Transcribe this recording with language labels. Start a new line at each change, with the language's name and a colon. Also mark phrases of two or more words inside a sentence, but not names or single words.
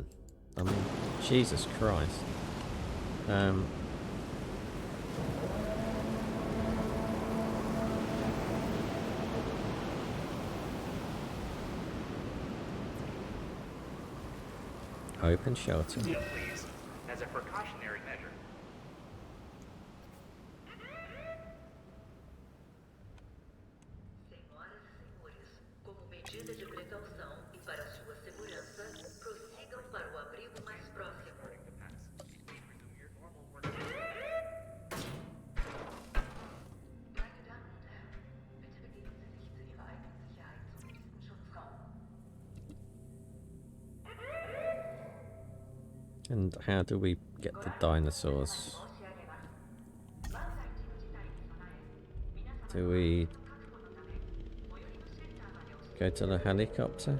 English: I mean, Jesus Christ. Open shelter. Please, as a precautionary measure.
Portuguese: Senhoras e senhores, como medida de precaução e para sua segurança, prossigam para o abrigo mais próximo.
German: Meine Damen und Herren, bitte begeben Sie sich zu Ihrer eigenen Sicherheit zum nächsten Schutzraum.
English: And how do we get the dinosaurs? Do we go to the helicopter?